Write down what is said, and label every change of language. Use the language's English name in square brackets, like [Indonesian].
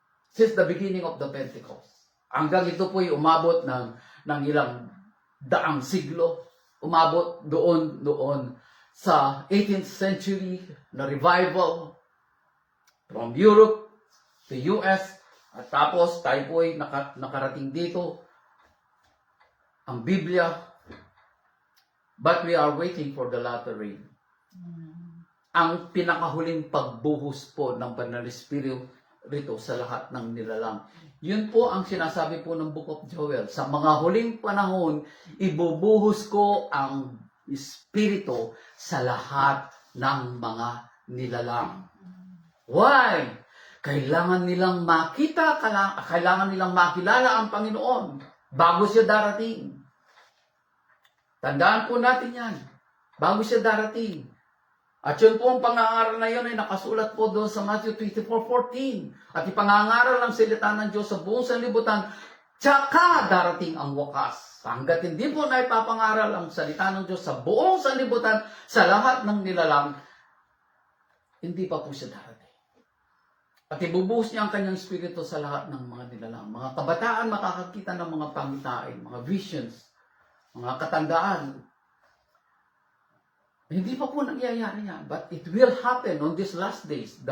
[English] Since the beginning of the Pentecost. [Filipino] Hanggang ito po ay umabot ng ilang daang siglo. Umabot doon sa [English] 18th century na revival from Europe to US. [Filipino] At tapos tayo po ay nakarating dito ang Biblia. [English] But we are waiting for the latter rain. [Filipino] Ang pinakahuling pagbuhos po ng Banal na Espiritu rito sa lahat ng nilalang. Yun po ang sinasabi po ng Book of Joel. Sa mga huling panahon, ibubuhos ko ang Espiritu sa lahat ng mga nilalang. Why? Kailangan nilang makita, kailangan nilang makilala ang Panginoon bago siya darating. Tandaan po natin yan. Bago siya darating. At yun po ang pangangaral na yun ay nakasulat po doon sa Matthew 24:14. At ipangangaral ang salita ng Diyos sa buong sanlibutan, tsaka darating ang wakas. Hanggat hindi po na ipapangaral ang salita ng Diyos sa buong sanlibutan, sa lahat ng nilalang, hindi pa po siya darating. At ibubuhos niya ang kanyang espiritu sa lahat ng mga nilalang. Mga kabataan makakakita ng mga pangitain, mga visions, mga katandaan. Hindi pa po nangyayari yan. [English] But it will happen on these last days.